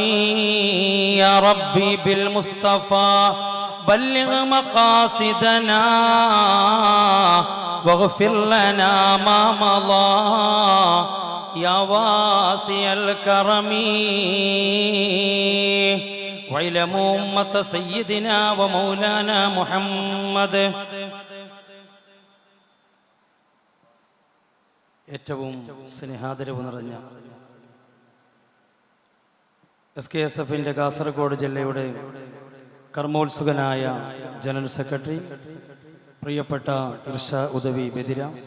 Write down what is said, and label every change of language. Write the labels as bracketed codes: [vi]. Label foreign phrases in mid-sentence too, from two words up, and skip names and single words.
[ar] يا ربي بالمصطفى بلغ مقاصدنا واغفر لنا ما مضى يا واسع الكرم. وعلموا أمة سيدنا ومولانا محمد. [ml] ഏറ്റവും സ്നേഹാദരവ് നിറഞ്ഞ SKSFന്റെ കാസർഗോഡ് ജില്ലയുടെ കർമ്മോത്സുകനായ ജനറൽ സെക്രട്ടറി പ്രിയപ്പെട്ട ഇർഷാ ഉദവി ബദിര,